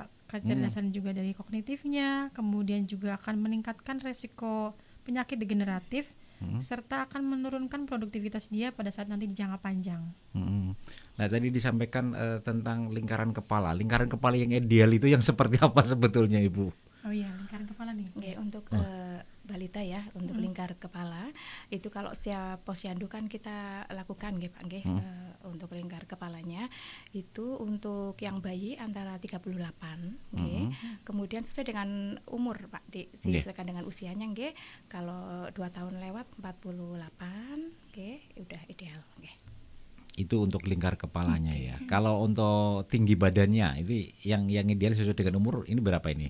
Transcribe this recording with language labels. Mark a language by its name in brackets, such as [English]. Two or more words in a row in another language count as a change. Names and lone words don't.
[Indonesian] Kecerdasan juga dari kognitifnya, kemudian juga akan meningkatkan resiko penyakit degeneratif, serta akan menurunkan produktivitas dia pada saat nanti di jangka panjang. Nah tadi disampaikan tentang lingkaran kepala. Lingkaran kepala yang ideal itu yang seperti apa sebetulnya, Ibu? Oh iya, lingkaran kepala nih. Oke, untuk balita ya, untuk lingkar kepala itu kalau setiap posyandu kan kita lakukan nggih Pak nggih, untuk lingkar kepalanya itu untuk yang bayi antara 38 nggih. Kemudian sesuai dengan umur Pak, disesuaikan dengan usianya nggih. Kalau 2 tahun lewat 48 nggih, udah ideal nggih. Itu untuk lingkar kepalanya ya. Kalau untuk tinggi badannya itu yang ideal sesuai dengan umur ini berapa ini?